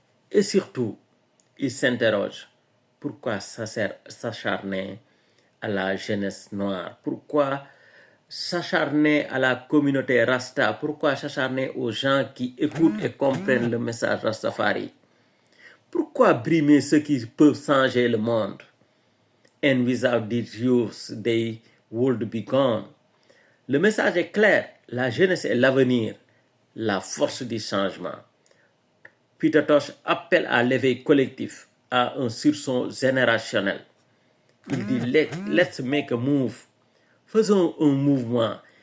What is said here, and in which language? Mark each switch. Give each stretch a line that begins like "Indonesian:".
French: Et surtout, il s'interroge, pourquoi s'acharner à la jeunesse noire? Pourquoi s'acharner à la communauté Rasta? Pourquoi s'acharner aux gens qui écoutent et comprennent le message Rastafari? Pourquoi brimer ceux qui peuvent changer le monde?
English: And without these youths, they would be gone.
French: Le message est clair, la jeunesse est l'avenir, la force du changement. Peter Tosh appelle à l'éveil collectif, à un sursaut générationnel. Il dit,
English: let's make a move.
French: Faisons un mouvement.